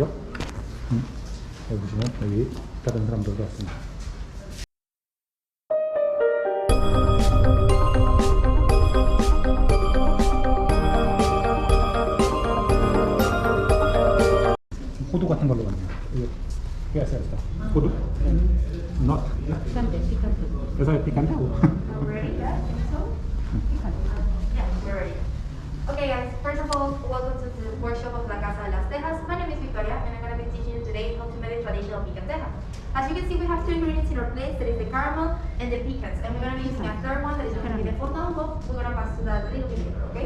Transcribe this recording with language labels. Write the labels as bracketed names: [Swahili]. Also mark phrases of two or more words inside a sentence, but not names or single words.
[Korean] 여기 보시면 여기 다른 사람들도 왔습니다. 호두 같은 걸로 왔네요. [Spanish] ¿Qué hace esto? ¿Hodu? No. Picante, picante. ¿Eso es picante? [English] Ready? Yeah, we're ready. Okay guys, first of all, welcome to the workshop of La Casa de las Tejas. My name is Victoria and I'm going to be teaching you today how to make the traditional picanteja. As you can see, we have two ingredients in our plate, that is the caramel and the pecans. And we're going to be using a third one that is going to be the fondant. We're going to pass to that a little bit later, okay?